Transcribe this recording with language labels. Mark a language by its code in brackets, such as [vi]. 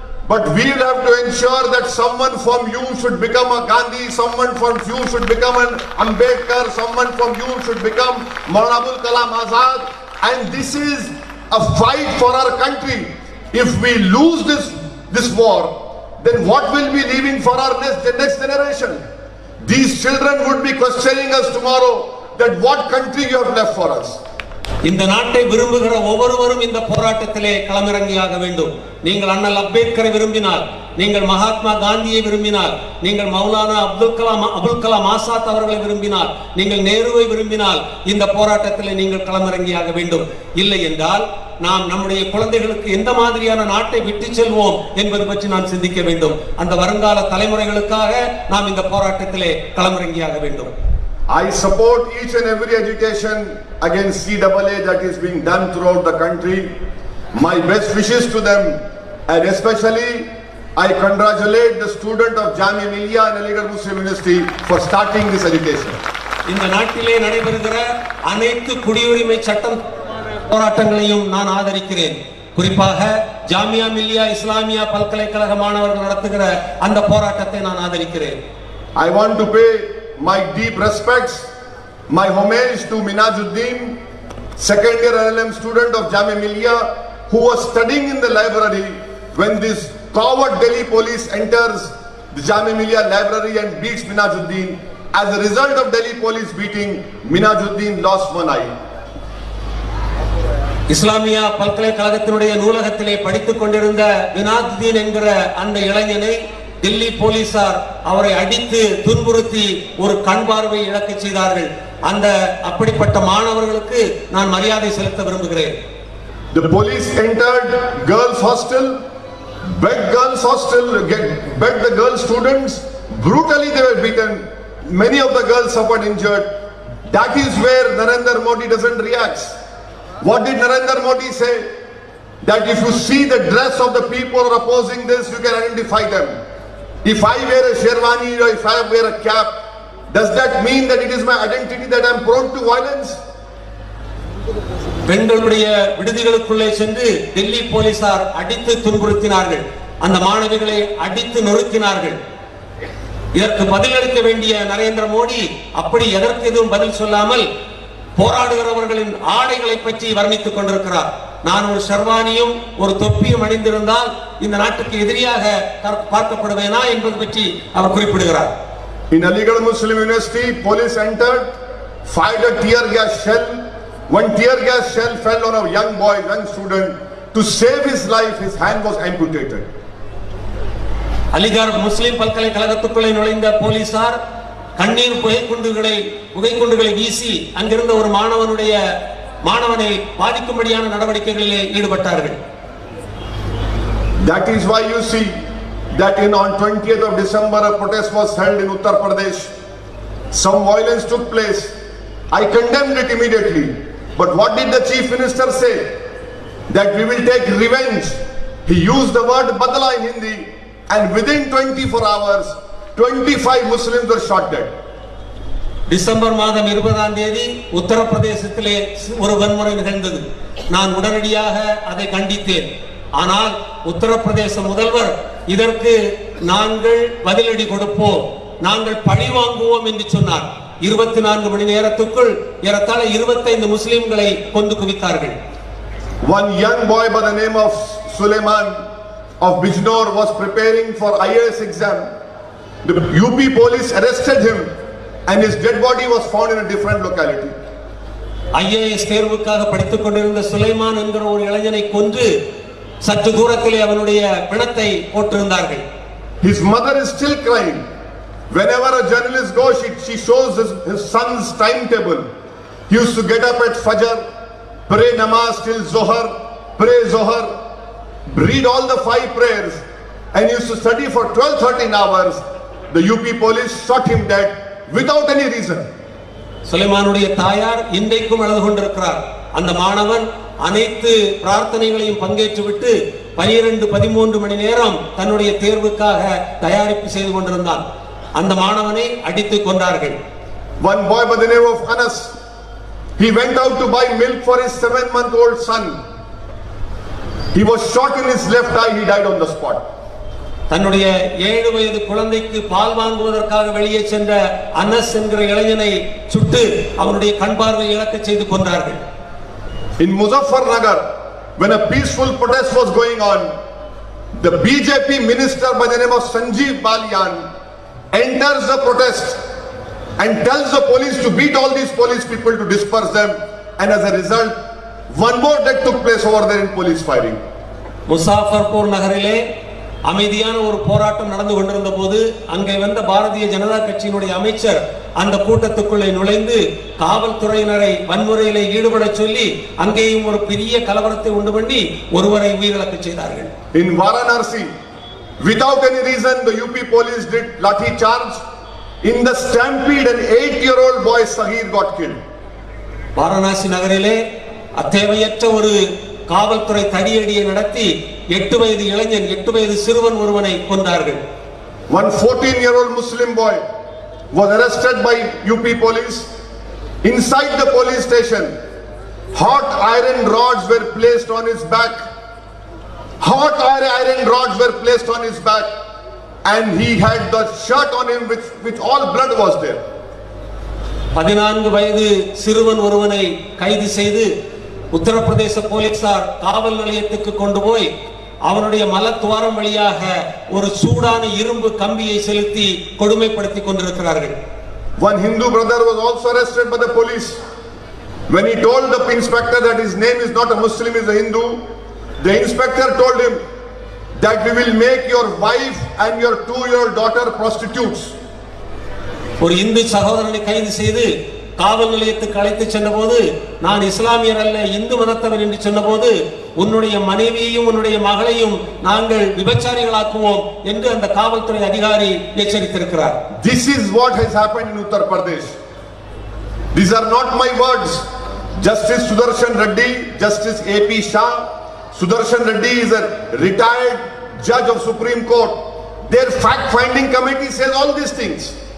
[en] But we will have to ensure that someone from you should become a Gandhi, someone from you should become an Ambedkar, someone from you should become Maulana Abul Kalam Azad. And this is a fight for our country. If we lose this war, then what will be leaving for our next generation? These children would be questioning us tomorrow that what country you have left for us. [ta] இந்த நாட்டை விரும்புகிற ஒவ்வொருவரும் இந்த போராட்டத்திலே களமிறங்கியாக வேண்டும். நீங்கள் அண்ணல் அம்பேத்கரை விரும்பினால், நீங்கள் மகாத்மா காந்தியை விரும்பினால், நீங்கள் மௌலானா அபுல் கலாம் ஆசாத் அவர்களை விரும்பினால், நீங்கள் நேருவை விரும்பினால் இந்த போராட்டத்திலே நீங்கள் களமிறங்கியாக வேண்டும். இல்லை என்றால் நாம் நம்முடைய குழந்தைகளுக்கு எந்த மாதிரியான நாட்டை விட்டு செல்வோம் என்பது பற்றி நாம் சிந்திக்க வேண்டும். அந்த வருங்கால தலைமுறைகளுக்காக நாம் இந்த போராட்டத்திலே களமிறங்கியாக வேண்டும். [en] I support each and every agitation against CAA that is being done throughout the country. My best wishes to them, and especially I congratulate the student of Jamia Millia and Aligarh Muslim University for starting this agitation. [ta] இந்த நாட்டிலே நடைபெறுகிற அனைத்து குடியுரிமை சட்டம் போராட்டங்களையும் நான் ஆதரிக்கிறேன். குறிப்பாக ஜாமியா மில்லியா இஸ்லாமியா பல்கலைக்கழக மாணவர்கள் நடத்துகிற அந்த போராட்டத்தை நான் ஆதரிக்கிறேன். [en] I want to pay my deep respects, my homage to Minajuddin, second year LLM student of Jamia Millia, who was studying in the library when this coward Delhi police enters the Jamia Millia library and beats Minajuddin. As a result of Delhi police beating, Minajuddin lost one eye. [ta] Islamia பல்கலைக்கழகத்தினுடைய நூலகத்திலே படித்துக் கொண்டிருந்த மினாஜுதீன் என்கிற அந்த இளைஞனை தில்லி போலீசார் அவரை அடித்து துன்புறுத்தி ஒரு கண் பார்வை இழக்க செய்தார்கள். அந்த அப்படிப்பட்ட மாணவர்களுக்கு நான் மரியாதை செலுத்த விரும்புகிறேன். [en] The police entered girls hostel, begged the girl students, brutally they were beaten. Many of the girls suffered injured. That is where Narendra Modi doesn't react. What did Narendra Modi say? That if you see the dress of the people who are opposing this, you can identify them. If I wear a sherwani or if I wear a cap, does that mean that it is my identity that I am prone to violence? [ta] பெண்களுடைய விடுதிகளுக்குள்ளே சென்று டெல்லி போலீசார் அடித்து துன்புறுத்தினார்கள். அந்த மாணவிகளை அடித்து நொறுக்கினார்கள். இதற்கு பதிலளிக்க வேண்டிய நரேந்திர மோடி அப்படி எதற்கு எதுவும் பதில் சொல்லாமல் போராடுகிறவர்களின் ஆடைகளை பற்றி வர்ணித்துக் கொண்டிருக்கிறார். நான் ஒரு ஷர்வானியும் ஒரு தொப்பியும் அணிந்திருந்தால் இந்த நாட்டுக்கு எதிரியாக பார்க்கப்படுவேனா என்பது பற்றி அவர் குறிப்பிடுகிறார். [en] In Aligarh Muslim University, police entered, fired a tear gas shell. One tear gas shell fell on a young boy, young student. To save his life, his hand was amputated. [ta] Aligarh முஸ்லிம் பல்கலைக்கழகத்துக்குள்ளே நுழைந்த போலீசார் கண்ணீர் புகைக்குண்டுகளை வீசி அங்கிருந்த ஒரு மாணவனை பாதிக்கும்படியான நடவடிக்கைகளிலே ஈடுபட்டார்கள். [en] That is why you see that on 20th of December a protest was held in Uttar Pradesh. Some violence took place. I condemned it immediately. But what did the chief minister say? That we will take revenge. He used the word badla in Hindi, and within 24 hours 25 Muslims were shot dead. [ta] December மாதம் 20ஆம் தேதி உத்தரப்பிரதேசத்திலே ஒரு வன்முறை நிகழ்ந்தது. நான் உடனடியாக அதை கண்டித்தேன். ஆனால் உத்தரப்பிரதேச முதல்வர் இதற்கு நாங்கள் பதிலடி கொடுப்போம், நாங்கள் பழி வாங்குவோம் என்று சொன்னார். 24 மணி நேரத்துக்குள் ஏறத்தாழ 25 முஸ்லிம்களை கொண்டு குவித்தார்கள். [en] One young boy by the name of Suleiman of Bijnor was preparing for IAS exam. The UP police arrested him and his dead body was found in a different locality. [ta] IAS தேர்வுக்காக படித்துக் கொண்டிருந்த சுலைமான் என்கிற ஒரு இளைஞனை கொன்று சற்று தூரத்திலே அவனுடைய பிணத்தை போட்டிருந்தார்கள். [en] His mother is still crying. Whenever a journalist goes, she shows his son's timetable. He used to get up at Fajr, pray namaz till Zohar, pray Zohar, read all the 5 prayers, and he used to study for 12-13 hours. The UP police shot him dead without any reason. [ta] சுலைமானுடைய தாயார் இன்றைக்கும் அழுது கொண்டிருக்கிறார். அந்த மாணவன் அனைத்து பிரார்த்தனைகளையும் பங்கேற்றுவிட்டு 12-13 மணி நேரம் தன்னுடைய தேர்வுக்காக தயாரிப்பு செய்து கொண்டிருந்தான். அந்த மாணவனை அடித்து கொண்டார்கள். [en] One boy by the name of Anas, he went out to buy milk for his 7-month-old son. He was shot in his left eye. He died on the spot. [ta] தன்னுடைய 7 வயது குழந்தைக்கு பால் வாங்குவதற்காக வெளியே சென்ற அனஸ் என்கிற இளைஞனை சுட்டு அவனுடைய கண் பார்வை இழக்க செய்து கொண்டார்கள். [en] In Muzaffarnagar, when a peaceful protest was going on, the BJP minister by the name of Sanjeev Balian enters the protest and tells the police to beat all these police people to disperse them, and as a result one more death took place over there in police firing. [ta] Muzaffarpur நகரிலே அமைதியான ஒரு போராட்டம் நடந்து கொண்டிருந்த போது அங்கே வந்த பாரதிய ஜனதா கட்சியினுடைய அமைச்சர் அந்த கூட்டத்துக்குள்ளே நுழைந்து காவல்துறையினரை வன்முறையிலே ஈடுபட சொல்லி அங்கேயும் ஒரு பெரிய கலவரத்தை உண்டு பண்ணி ஒருவரை உயிரிழக்க செய்தார்கள். [en] In Varanasi, without any reason, the UP police did lathi charge In the stampede, an 8-year-old boy Sahir got killed. [ta] Varanasi நகரிலே அத்தேவையற்ற ஒரு காவல்துறை தடியடியை நடத்தி 8 வயது இளைஞன் 8 வயது சிறுவன் ஒருவனை கொன்றார்கள். [en] One 14-year-old Muslim boy was arrested by UP police. Inside the police station, hot iron rods were placed on his back. Hot iron rods were placed on his back, and he had the shirt on him which all blood was there. [ta] 14 வயது சிறுவன் ஒருவனை கைது செய்து உத்தரப்பிரதேச போலீசார் காவல் நிலையத்துக்கு கொண்டு போய் அவனுடைய மலத்துவாரம் வழியாக ஒரு சூடான இரும்பு கம்பியை செலுத்தி கொடுமைப்படுத்தி கொண்டிருக்கிறார்கள். [en] One Hindu brother was also arrested by the police. When he told the inspector that his name is not a Muslim, he is a Hindu, the inspector told him that we will make your wife and your 2-year-old daughter prostitutes. [ta] ஒரு இந்து சகோதரனை கைது செய்து காவல் நிலையத்துக்கு அழைத்து சென்றபோது நான் இஸ்லாமியர் அல்ல இந்து மதத்தவர் என்று சொன்னபோது உன்னுடைய மனைவியையும் உன்னுடைய மகளையும் நாங்கள் விபச்சாரிகளாக்குவோம் என்று அந்த காவல்துறை அதிகாரி எச்சரித்திருக்கிறார். [en] This is what has happened in Uttar Pradesh. These are not my words. Justice Sudarshan Reddy, Justice AP Shah. Sudarshan Reddy is a retired judge of Supreme Court. Their fact-finding committee says all these things.